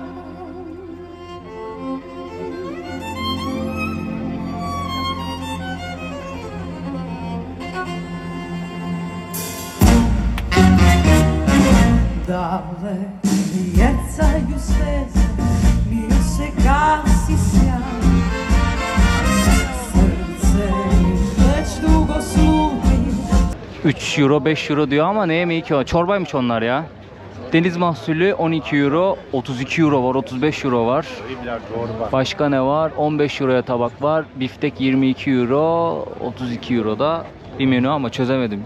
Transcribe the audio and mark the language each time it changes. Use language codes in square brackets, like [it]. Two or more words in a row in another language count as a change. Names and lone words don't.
[hr] Dale jecaju zvijezde, mio se gasi sjaj. Srce već dugo sluti. [tr] 3 euro 5 euro diyor ama ne yemeği ki o? Çorbaymış onlar ya. Deniz mahsulü 12 euro, 32 euro var, 35 euro var. Başka ne var? 15 euroya tabak var. Biftek 22 euro, 32 euro da bir menü ama çözemedim.